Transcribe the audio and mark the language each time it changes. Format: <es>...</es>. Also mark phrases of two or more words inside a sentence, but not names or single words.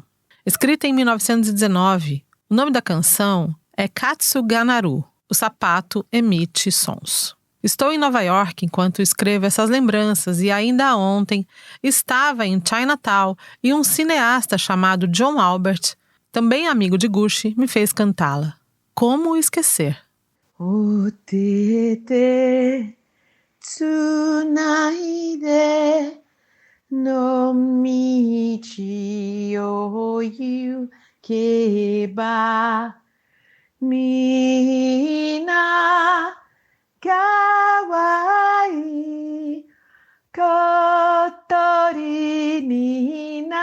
<pt>Escrita em 1919, o nome da canção é Katsuganaru, o sapato emite sons. Estou em Nova York enquanto escrevo essas lembranças e ainda ontem estava em Chinatown e um cineasta chamado John Albert, também amigo de Gucci, me fez cantá-la. Como esquecer?</pt> <ja>お手々つないで 野道を 行けば みんな かわいい 小鳥に</ja>